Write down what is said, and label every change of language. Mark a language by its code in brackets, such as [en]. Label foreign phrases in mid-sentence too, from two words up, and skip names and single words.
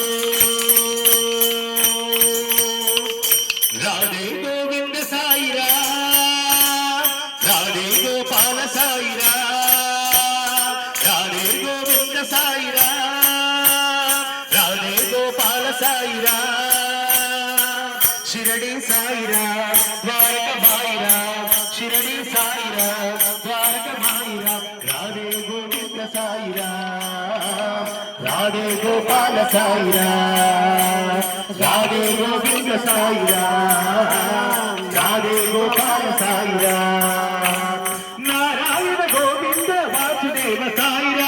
[ta] ராதே கோவிந்த சாயிரா ராதே கோபால சாயிரா ராதே கோவிந்த சாயிரா ராதே கோபால சாயிரா [kn] ಶಿರಡಿ ಸಾಯಿರಾ ದ್ವಾರಕ ಮಾಯಿರಾ ಶಿರಡಿ ಸಾಯಿರಾ ದ್ವಾರಕ ಮಾಯಿರಾ ರಾಧೆ ಗೋವಿಂದ ಸಾಯಿರಾ ರಾಧೆ ಗೋಪಾಲ ಸಾಯಿರಾ ರಾಧೆ ಗೋವಿಂದ ಸಾಯಿರಾ ರಾಧೆ ಗೋಪಾಲ ಸಾಯಿರಾ ನಾರಾಯಣ ಗೋವಿಂದ ವಾಸುದೇವ ಸಾಯಿರಾ